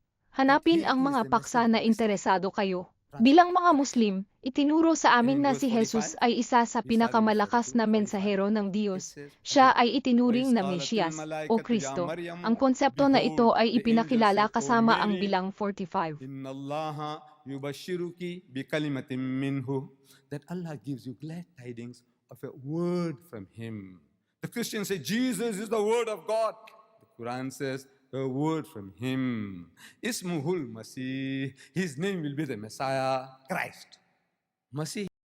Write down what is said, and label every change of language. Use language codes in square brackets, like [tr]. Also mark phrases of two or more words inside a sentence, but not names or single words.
[tl] Hanapin ang mga paksa na interesado kayo. Bilang mga Muslim, itinuro sa amin na si Jesus ay isa sa pinakamalakas na mensahero ng Diyos. Siya ay itinuring na Mesiyas o Kristo. Ang konsepto na ito ay ipinakilala kasama ang bilang 45. [ar] إن الله يبشرك بكلمة منه, [en] that Allah gives you glad tidings of a word from Him. The Christians say Jesus is the word of God. The Quran says a word from Him. [ar] اسمه المسيح. [en] His name will be the Messiah, Christ. Masih